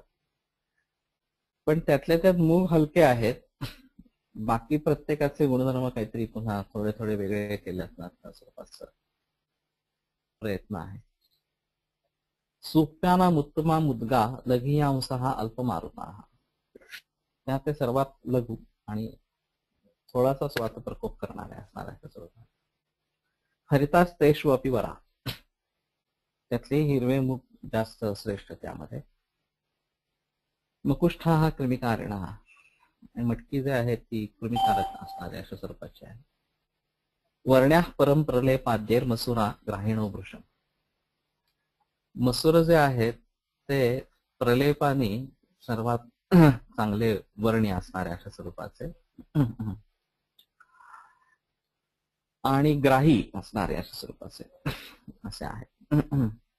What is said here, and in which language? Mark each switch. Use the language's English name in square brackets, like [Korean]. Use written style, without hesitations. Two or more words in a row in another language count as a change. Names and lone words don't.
[Marathi] पण त्यातल्या त्यात मूग हलके आहेत, बाकी प्रत्येकाचे गुणधर्म काहीतरी पुन्हा थोडे थोडे वेगळे केले असणार त्या स्वरूपाचा प्रयत्न आहे. [Sanskrit] सुप्याना मुत्तमा मुद्गा लघियांश हा अल्पमारुता, [Marathi] त्या ते सर्वात लघु आणि थोडासा स्वार्थ प्रकोप करणाऱ्या असणाऱ्या स्वरूपात. [Sanskrit] हरितास तेषु अपि वरा, [Marathi] त्यातले हिरवे मूग जास्त श्रेष्ठ त्यामध्ये. [Sanskrit] मकुष्ठा हा कृमिकारिणा, [Marathi] आणि मटकी जे आहे ती कृमिकारक असणाऱ्या अशा स्वरूपाची आहे. [Sanskrit] वर्ण्या परम प्रलेपाद्येर मसुरा ग्राहीणो वृषम, [Marathi] मसूर जे आहेत ते प्रलेपाने सर्वात चांगले वर्णी असणाऱ्या अशा स्वरूपाचे आणि ग्राही असणारे अशा स्वरूपाचे असे आहे.